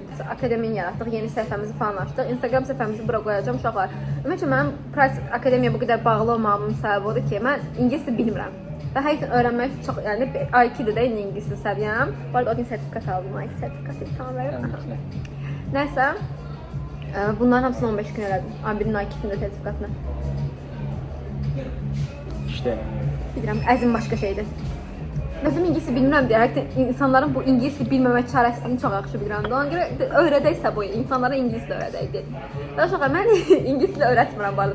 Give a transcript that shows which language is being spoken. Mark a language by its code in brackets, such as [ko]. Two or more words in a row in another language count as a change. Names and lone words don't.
[az] Akademiyanı yaratdıq, yeni səhifəmizi falan açdıq. Instagram səhifəmizi bura qoyacağam uşaqlar. Ümumiyyətlə mənim price akademiyaya bu qədər bağlı olmağımın səbəbi odur ki, mən ingilis bilmirəm. Və həqiqətən öyrənmək çox, yəni IQ-də də ingilis səviyyəm. Bu arada o gün sertifikat aldım, IQ sertifikatı imtahan verirəm. Nəysə, bunların hamısını 15 gün elədim. A1-in A2-sinin də sertifikatını. İşte Bilirəm, əzim başqa şeydir. Məsələn, ingilisi bilmirəm deyə, həqiqətən insanların bu ingilisi bilməmək çarəsizliyini çox yaxşı bilirəm. Ona görə öyrədəksə bu, insanlara ingilis də öyrədəkdir. Daha sonra mən ingilislə öyrətmirəm bu arada.